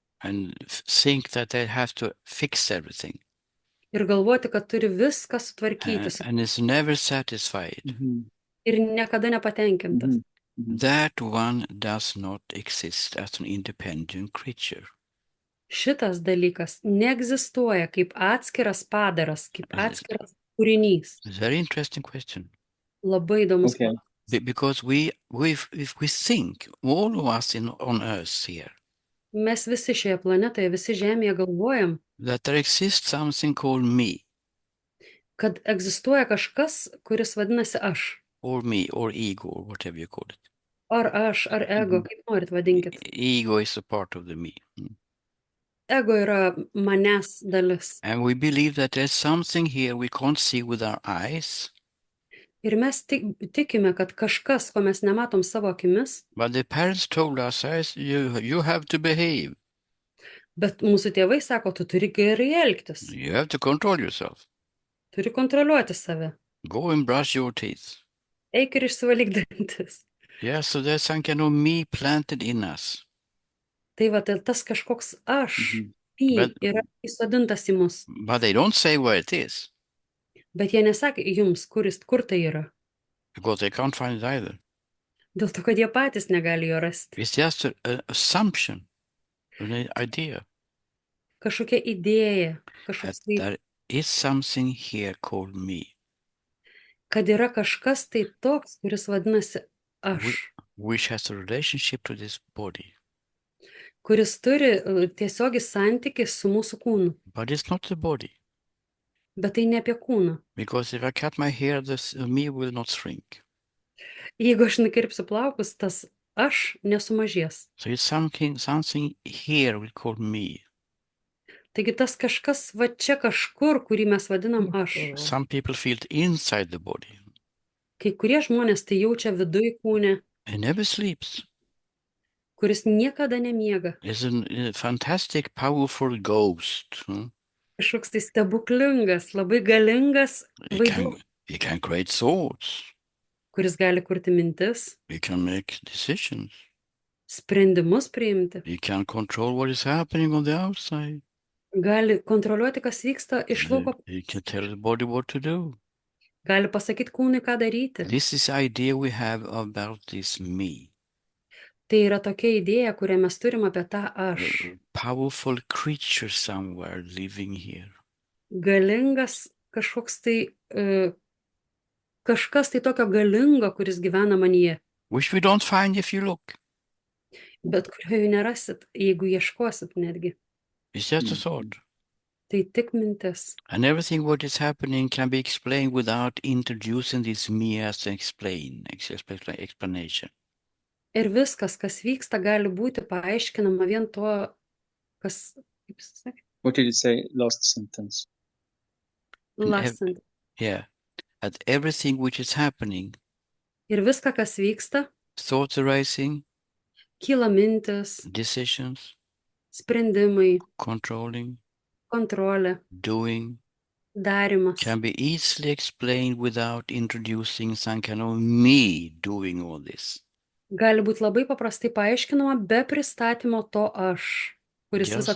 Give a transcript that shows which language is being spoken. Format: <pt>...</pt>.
<en>and think that they have to fix everything</en> <lt>ir galvoti, kad turi viską sutvarkyti</lt> <en>and is never satisfied. Mhm.</en> <lt>ir niekada nepatenkintas. Mhm. Mhm.</lt> <en>That one does not exist as an independent creature.</en> <lt>Šitas dalykas neegzistuoja kaip atskiras padaras, kaip atskiras kūrinys.</lt> <en>It's a very interesting question.</en> <lt>Labai įdomus.</lt> <en>Okay. Because if we think, all of us on earth here,</en> <lt>Mes visi šioje planetoje, visi Žemėje galvojam,</lt> <en>that there exists something called me,</en> <lt>kad egzistuoja kažkas, kuris vadinasi aš.</lt> <en>or me, or ego, or whatever you call it.</en> <lt>Ar aš, ar ego, Mhm. kaip norit vadinkit.</lt> <en>Ego is a part of the me.</en> <lt>Ego yra manęs dalis.</lt> <en>And we believe that there's something here we can't see with our eyes,</en> <lt>Ir mes tikime, kad kažkas, ko mes nematom savo akimis,</lt> <en>but the parents told us, you have to behave.</en> <lt>bet mūsų tėvai sako, tu turi gerai elgtis,</lt> <en>You have to control yourself.</en> <lt>turi kontroliuoti save.</lt> <en>Go and brush your teeth.</en> <lt>Eik ir išsivalyk dantis.</lt> <en>Yeah, so there's some kind of me planted in us.</en> <lt>Tai va, tai tas kažkoks aš, Mhm. Bet- yra įsodintas į mus.</lt> <en>But they don't say where it is,</en> <lt>Bet jie nesakė jums, kur tai yra.</lt> <en>because they can't find it either.</en> <lt>Dėl to, kad jie patys negali jo rasti.</lt> <en>It's just an assumption, an idea</en> <lt>Kažkokia idėja,</lt> <en>that</en> <lt>kažkoks tai,</lt> <en>there is something here called me,</en> <lt>kad yra kažkas tai toks, kuris vadinasi aš,</lt> <en>which has a relationship to this body.</en> <lt>kuris turi tiesiog santykį su mūsų kūnu.</lt> <en>But it's not the body,</en> <lt>Bet tai ne apie kūną.</lt> <en>because if I cut my hair, this me will not shrink.</en> <lt>Jeigu aš nukirpsiu plaukus, tas aš nesumažės.</lt> <en>So it's something here we call me.</en> <lt>Taigi tas kažkas va čia kažkur, kurį mes vadinam aš.</lt> <en>Some people feel it inside the body.</en> <lt>Kai kurie žmonės tai jaučia viduj kūne,</lt> <en>It never sleeps.</en> <lt>kuris niekada nemiega.</lt> <en>It's a fantastic, powerful ghost.</en> <lt>Kažkoks tai stebuklingas, labai galingas vaidmuo,</lt> <en>He can create thoughts.</en> <lt>kuris gali kurti mintis,</lt> <en>He can make decisions.</en> <lt>sprendimus priimti,</lt> <en>He can control what is happening on the outside.</en> <lt>gali kontroliuoti, kas vyksta iš lauko,</lt> <en>He can tell the body what to do.</en> <lt>gali pasakyti kūnui, ką daryti.</lt> <en>This is the idea we have about this me.</en> <lt>Tai yra tokia idėja, kurią mes turim apie tą aš.</lt> <en>A powerful creature somewhere living here.</en> <lt>Galingas kažkoks tai, kažkas tai tokio galingo, kuris gyvena manyje,</lt> <en>Which we don't find if you look.</en> <lt>bet kurio jų nerasit, jeigu ieškosit netgi.</lt> <en>It's just a thought.</en> <lt>Tai tik mintis.</lt> <en>And everything what is happening can be explained without introducing this me as an explanation.</en> <lt>Ir viskas, kas vyksta, gali būti paaiškinama vien to, kas Kaip jis sakė?</lt> <en>What did you say? Last sentence. And Last sentence. yeah, at everything which is happening,</en> <lt>Ir viską, kas vyksta,</lt> <en>thoughts arising,</en> <lt>kyla mintis,</lt> <en>decisions,</en> <lt>sprendimai,</lt> <en>controlling,</en> <lt>kontrolė,</lt> <en>doing,</en> <lt>darimas.</lt> <en>can be easily explained without introducing some kind of me doing all this.</en> <lt>Gali būti labai paprastai paaiškinama be pristatymo to aš, kuris visą</lt>